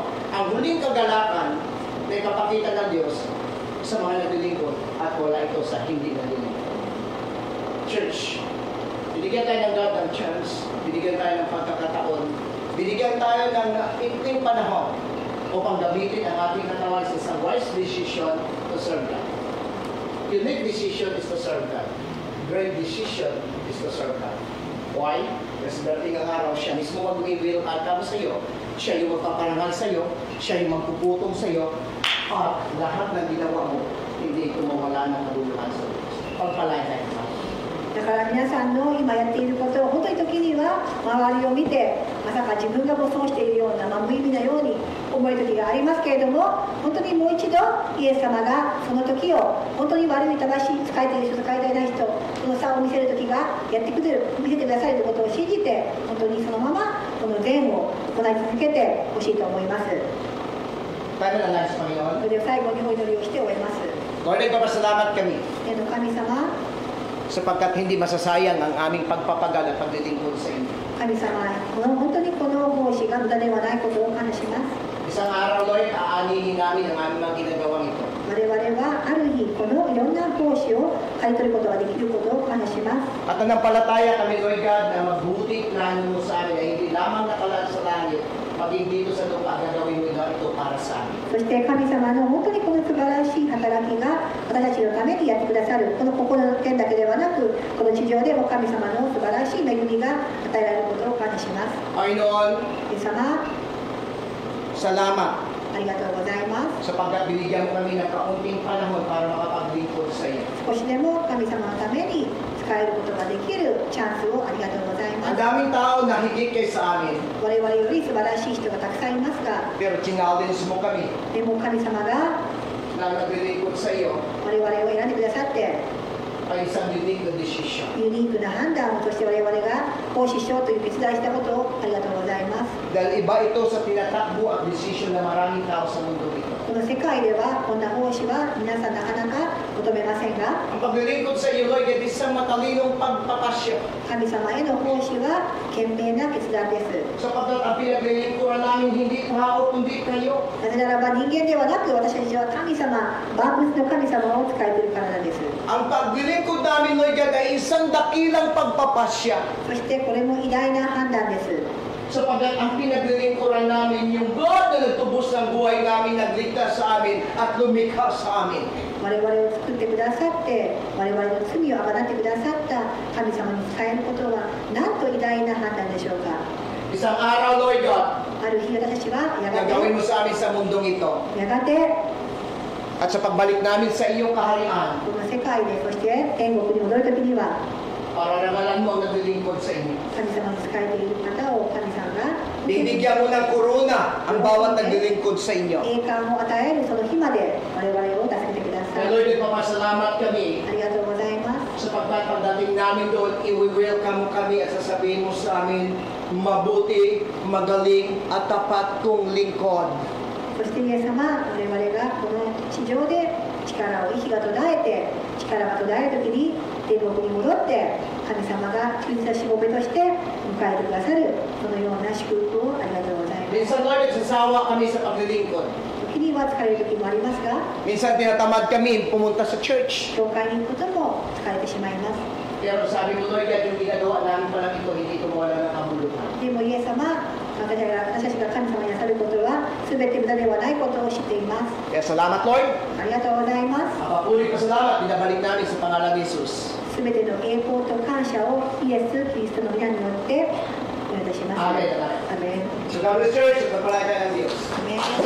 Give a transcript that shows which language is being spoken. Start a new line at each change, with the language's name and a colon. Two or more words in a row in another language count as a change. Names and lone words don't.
Filipino: Ang huling kagalakan na ipapakita ng Diyos sa mga naglilingkod at wala ito sa hindi naglilingkod. Church, binigyan tayo ng God ng chance, binigyan tayo ng pagkakataon, binigyan tayo ng ikling panahon upang gamitin ang ating katawan sa isang
English: wise decision to serve God. Unique decision is to serve God. Great decision is to serve God. Why?
Filipino: Kasi darating ang araw, siya mismo mag-will outcome sa iyo, siya yung magpaparangal sa iyo, siya yung magpuputong sa iyo, at lahat ng ginawa mo, hindi ito mawala ng kabuluhan sa Diyos. Pagpalay tayo pa.
Japanese: だから皆さんの今やっていることを本当に時には周りを見てまさか自分がも損しているような、無意味なように思える時がありますけれども本当にもう一度イエス様がその時を本当に悪い正しい使えている人使えていない人その差を見せる時がやってくれる見せてくださるということを信じて本当にそのままこの善を行い続けてほしいと思います。
Filipino: Tayo na lang sa Panginoon.
Japanese: それでは最後にお祈りをして終えます。
Filipino: Lord, nagpapasalamat kami
Japanese: 神様
Filipino: sapagkat hindi masasayang ang aming pagpapagal at paglilingkod sa inyo.
Japanese: 神様本当にこの奉仕が無駄ではないことを感謝します。
Filipino: Isang araw, Lord, aanihin namin ang aming mga ginagawang ito.
Japanese: 我々はある日このいろんな奉仕を刈り取ることができることを感謝します。
Filipino: At nanampalataya kami, Lord God, na magbuting plano mo sa amin ay hindi lamang nakalaan sa langit, maging dito sa lupa, gagawin mo ito para sa amin.
Japanese: そして神様の本当にこの素晴らしい働きが私たちのためにやってくださるこの心の件だけではなくこの地上でも神様の素晴らしい恵みが与えられることを感謝します。
Filipino: Panginoon,
Japanese: イエス様
Filipino: salamat
Japanese: ありがとうございます。
Filipino: sapagkat binigyan mo kami ng kaunting panahon para makapaglingkod sa iyo.
Japanese: 少しでも神様のために使えることができるチャンスをありがとうございま
Filipino: Ang
Japanese: す。
Filipino: daming tao na higit kay sa amin,
Japanese: 我々より素晴らしい人がたくさんいますが
Filipino: pero challenge mo kami
Japanese: でも神様が
Filipino: na naglilingkod sa iyo
Japanese: 我々を選んでくださって
Filipino: ay isang unique na decision.
Japanese: ユニークな判断をそして我々が奉仕しようという決断したことをありがとうございます。
Filipino: Dahil iba ito sa tinatakbo at decision ng maraming tao sa mundo ito.
Japanese: この世界界ではこんな奉仕は皆さんなかなか求めませんが、
Filipino: Ang paglilingkod sa iyo, Lord, ay isang matalinong pagpapasya.
Japanese: 神様への奉仕は賢明な決断です。
Filipino: Sapagkat ang pinaglilingkuran namin hindi tao, kundi kayo.
Japanese: なぜならば人間ではなく私たちは神様、万物の神様を使えているからなんです。
Filipino: Ang paglilingkod namin, Lord God, ay isang dakilang pagpapasya.
Japanese: そしてこれも偉大な判断です。
Filipino: Sapagkat ang pinaglilingkuran namin, yung God na nagtubos ng buhay namin, nagligtas sa amin at lumikha sa amin.
Japanese: 我々を作ってくださって我々の罪をあがなってくださった神様に使えることはなんと偉大な判断でしょうか。
Filipino: Isang araw, Lord God,
Japanese: ある日私たちはやが
Filipino: gagawin mo
Japanese: て
Filipino: sa amin sa mundong ito.
Japanese: やがて
Filipino: At sa pagbalik namin sa iyong kaharian,
Japanese: この世界でそして天国に戻るときには
Filipino: para rangalan mo ang naglilingkod sa inyo.
Japanese: 神様に仕えている方を神様が
Filipino: Bibigyan mo ng korona ang bawat naglilingkod sa inyo.
Japanese: 栄冠を与えるその日まで我々を助けてくださ
Filipino: Kaya
Japanese: い。
Filipino: Lord, nagpapasalamat kami
Japanese: ありがとうございます。
Filipino: sapagkat pagdating namin doon, i-welcome mo kami at sasabihin mo sa amin, mabuti, magaling at tapat kong lingkod.
Japanese: そしてイエス様、我々がこの地上で力を息が途絶えて力が途絶えるときに天国に戻って神様が救済しもべとして迎えてくださるそのような祝福をありがとうございます。
Filipino: Minsan, Lord, nagsasawa kami sa paglilingkod.
Japanese: 時には疲れる時もありますが、
Filipino: Minsan, tinatamad kami pumunta sa church.
Japanese: 教会に行くことも疲れてしまいます。
Filipino: Pero sabi mo, Lord, yung ginagawa namin pa lang ito, hindi ito mawala ng kabuluhan.
Japanese: でもイエス様、私たちが神様になさることは全て無駄ではないことを知っています。
Filipino: Kaya salamat, Lord.
Japanese: ありがとうございます。
Filipino: Papuri pa salamat, binabalik namin sa pangalan ni Jesus.
Japanese: すべての栄光と感謝をイエス・キリストの皆によってお願いいたします。
Filipino: Amen.
Japanese: アメン。
Filipino: So,
English: God bless church,
Filipino: at kapalagay ng Diyos.
Japanese: アメン。